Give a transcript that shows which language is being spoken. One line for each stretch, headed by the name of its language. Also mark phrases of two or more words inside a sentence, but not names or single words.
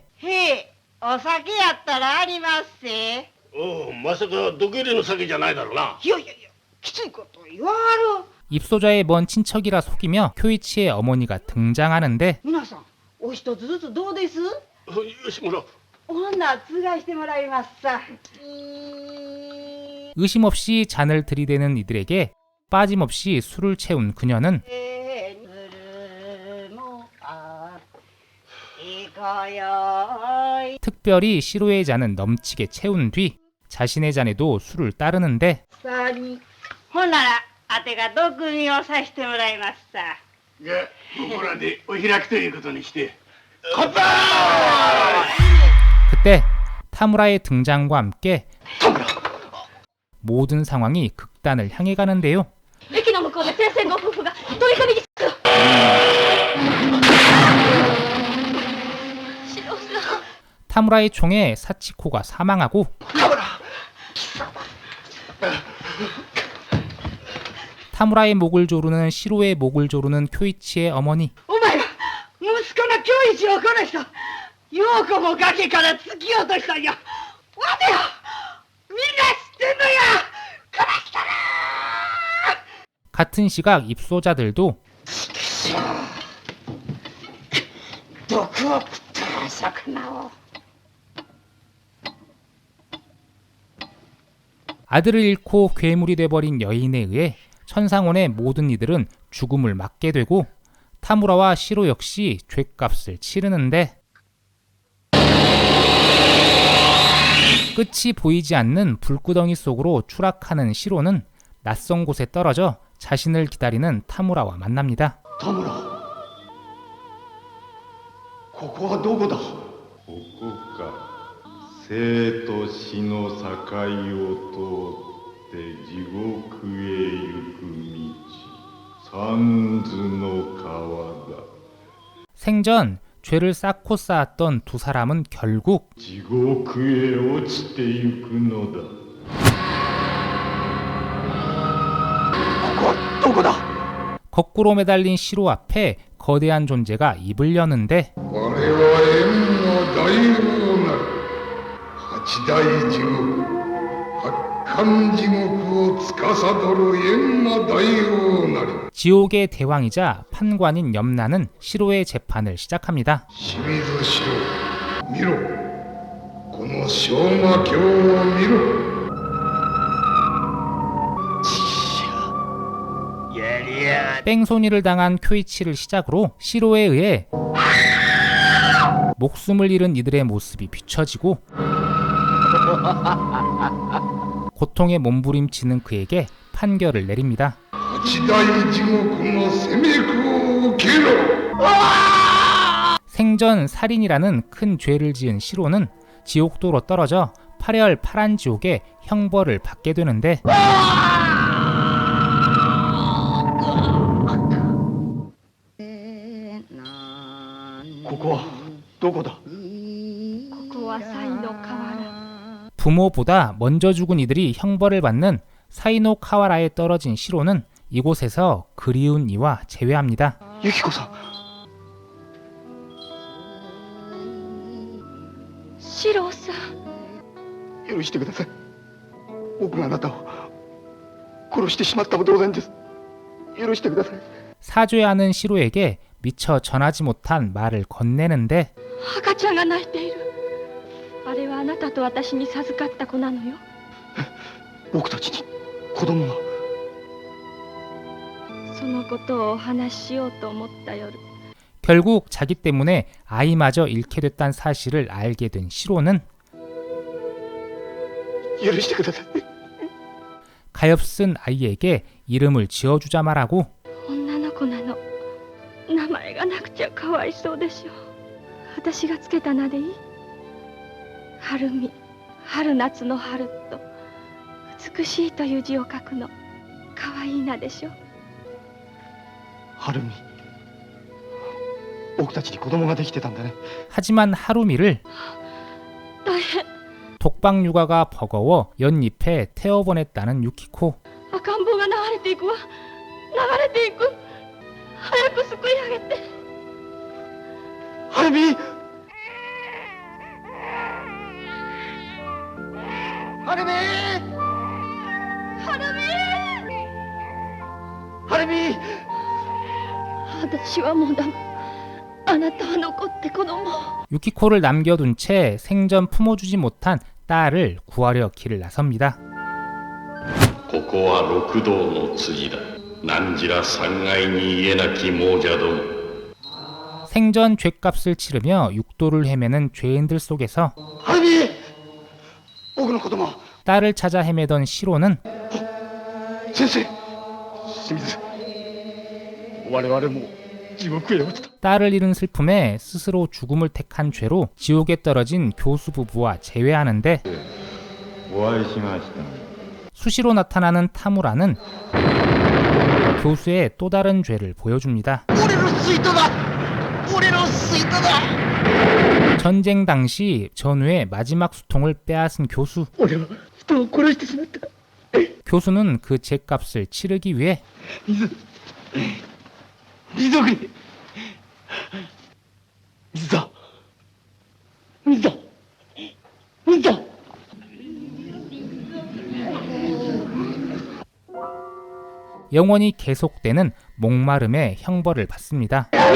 Japanese: へえ、お酒やったらありますせ。おお、まさか毒入りの酒じゃないだろうな。いやいやいや、きついこと言わはる。
Korean: 입소자의 먼 친척이라 속이며 쿄이치의 어머니가 등장하는데
Japanese: 皆さん、お一つずつどうです？吉村。ほんならつがいしてもらいますさ。
Korean: 의심 없이 잔을 들이대는 이들에게 빠짐없이 술을 채운 그녀는 특별히 시로의 잔은 넘치게 채운 뒤 자신의 잔에도 술을 따르는데
Japanese: ほんならあてが毒味をさしてもらいますさ。じゃあここらでお開きということにして。乾杯!
Korean: 그때 타무라의 등장과 함께 모든 상황이 극단을 향해 가는데요.
Japanese: 駅の向こうで先生ご夫婦が取り込みに。
Korean: 타무라의 총에 사치코가 사망하고 타무라의 목을 조르는 시로의 목을 조르는 쿄이치의 어머니.
Japanese: お前は息子の恭一を殺した。陽子も崖から突き落としたんや。待てよ、みんな知ってんのや。殺したな。
Korean: 같은 시각 입소자들도
Japanese: 毒を食った魚を。
Korean: 아들을 잃고 괴물이 돼버린 여인에 의해 천상원의 모든 이들은 죽음을 맞게 되고 타무라와 시로 역시 죗값을 치르는데 끝이 보이지 않는 불구덩이 속으로 추락하는 시로는 낯선 곳에 떨어져 자신을 기다리는 타무라와 만납니다. 타무라,
Japanese: ここはどこだ? ここか。生と死の境を通って地獄へ行く道、三途の川だ.
Korean: 생전 죄를 쌓고 쌓았던 두 사람은 결국
Japanese: 地獄へ落ちてゆくのだ.
Korean: 거꾸로 매달린 시로 앞에 거대한 존재가 입을 여는데
Japanese: 我は縁の大王なる八大地獄八貫地獄を司る閻魔大王なり
Korean: 지옥의 대왕이자 판관인 염라는 시로의 재판을 시작합니다.
Japanese: 清水四郎見ろこの小魔教を見ろ
Korean: 뺑소니를 당한 쿄이치를 시작으로 시로에 의해 목숨을 잃은 이들의 모습이 비춰지고 고통에 몸부림치는 그에게 판결을 내립니다.
Japanese: 八大地獄の責め苦を受けろ
Korean: 생전 살인이라는 큰 죄를 지은 시로는 지옥도로 떨어져 8열 파란 지옥의 형벌을 받게 되는데
Japanese: ここはどこだここは才の河原
Korean: 부모보다 먼저 죽은 이들이 형벌을 받는 사이노 카와라에 떨어진 시로는 이곳에서 그리운 이와 재회합니다.
Japanese: ユキコさん四郎さん許してください僕があなたを殺してしまったも同然です許してください
Korean: 사죄하는 시로에게 미처 전하지 못한 말을 건네는데
Japanese: 赤ちゃんが泣いているあれはあなたと私に授かった子なのよ僕たちに子供がそのことをお話ししようと思った夜
Korean: 결국 자기 때문에 아이마저 잃게 됐다는 사실을 알게 된 시로는
Japanese: 許してください
Korean: 가엾은 아이에게 이름을 지어주자 말하고
Japanese: 女の子なの名前がなくちゃかわいそうでしょ私がつけた名でいい春美春夏の春と美しいという字を書くのかわいい名でしょ春美僕たちに子供ができてたんだね
Korean: 하지만 하루미를
Japanese: 大変
Korean: 독박 육아가 버거워 연잎에 태워보냈다는 유키코
Japanese: 赤ん坊が流れていくわ流れていく早く救い上げて春美春美春美春美私はもうダメあなたは残って子供
Korean: 유키코를 남겨둔 채 생전 품어주지 못한 딸을 구하려 길을 나섭니다.
Japanese: ここは六道の辻だ。何じら三階に家なき亡者ども。
Korean: 생전 죗값을 치르며 육도를 헤매는 죄인들 속에서
Japanese: 春美僕の子供
Korean: 딸을 찾아 헤매던 시로는
Japanese: 先生清水我々も地獄へ落ちた
Korean: 딸을 잃은 슬픔에 스스로 죽음을 택한 죄로 지옥에 떨어진 교수 부부와 재회하는데
Japanese: お会いしました。
Korean: 수시로 나타나는 타무라는 교수의 또 다른 죄를 보여줍니다. 전쟁 당시 전우의 마지막 수통을 빼앗은 교수. 교수는 그 죄값을 치르기 위해
Japanese: 水だ水だ 영원히 계속되는 목마름의 형벌을 받습니다.